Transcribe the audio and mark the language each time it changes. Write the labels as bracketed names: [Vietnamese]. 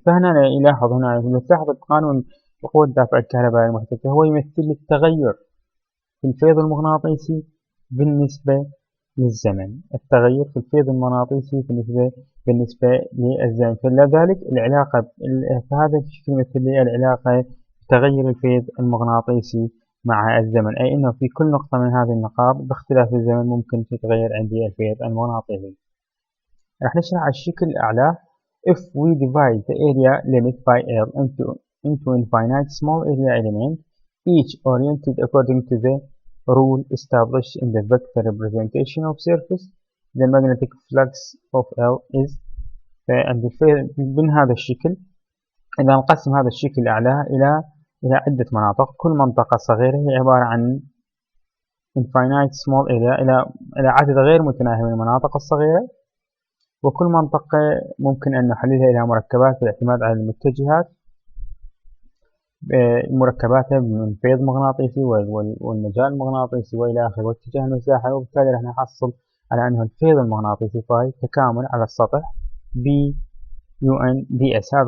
[Arabic] فهنا نلاحظ نلاحظ قانون القوة الدافعة الكهربائية المحدثة هو يمثل التغير في الفيض المغناطيسي بالنسبة للزمن، التغير في الفيض المغناطيسي بالنسبة للزمن. فلذلك العلاقة فهذا الشكل يمثل لي العلاقة تغير الفيض المغناطيسي مع الزمن، أي أنه في كل نقطة من هذه النقاط باختلاف الزمن ممكن تتغير عندي الفيض المغناطيسي. راح نشرح على الشكل الأعلى. [English] If we divide the area limit by L into infinite small area elements, each oriented according to the rule established in the vector representation of surface, the magnetic flux of L is [Arabic] من هذا الشكل. إذا نقسم هذا الشكل الأعلى إلى عدة مناطق، كل منطقة صغيرة هي عبارة عن [English] infinite small area [Arabic] إلى عدد غير متناهي من المناطق الصغيرة، وكل منطقة ممكن أن نحللها إلى مركبات بالاعتماد على المتجهات، مركباتها من فيض مغناطيسي والمجال المغناطيسي وإلى آخره واتجاه المساحة، وبالتالي راح نحصل على أنه الفيض المغناطيسي فاي تكامل على السطح ب UN DS.